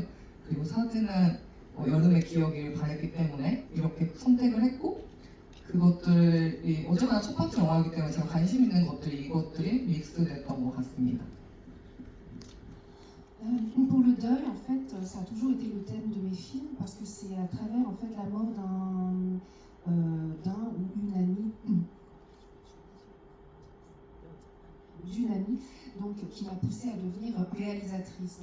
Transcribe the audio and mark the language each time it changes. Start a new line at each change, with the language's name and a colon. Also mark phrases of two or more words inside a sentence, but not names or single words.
Korean: 그리고 사진은 여름의 기억을 바랬기 때문에 이렇게 선택을 했고 그것들이 어쨌거나 첫 번째 영화이기 때문에 제가 관심 있는 것들이 이것들이 믹스됐던 것 같습니다.
French: Pour le deuil, en fait, ça a toujours été le thème de mes films parce que c'est à travers en fait la mort d'un ou une amie, d'une amie, donc qui m'a poussée à devenir réalisatrice.